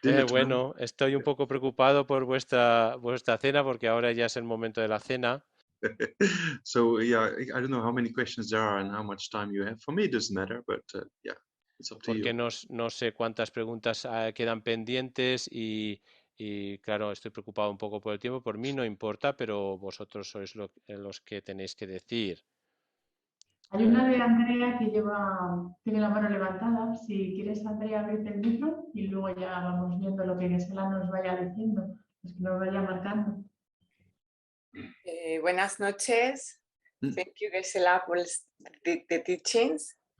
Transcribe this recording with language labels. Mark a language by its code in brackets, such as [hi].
[es] Bueno, estoy un poco preocupado por vuestra cena porque ahora ya es el momento de la cena. [en] So yeah, I don't know how many questions there are and how much time you have. For me, it doesn't matter, but yeah, it's up to you. [es] Porque no sé cuántas preguntas quedan pendientes y claro, estoy preocupado un poco por el tiempo. Por mí no importa, pero vosotros sois los que tenéis que decir. Hay una de Andrea que tiene la mano levantada. Si quieres, Andrea, abrirte el micro y luego ya vamos viendo lo que Gisela nos vaya diciendo, pues que nos vaya marcando. Buenas noches. [en] Thank you, Gisela, for the teachings.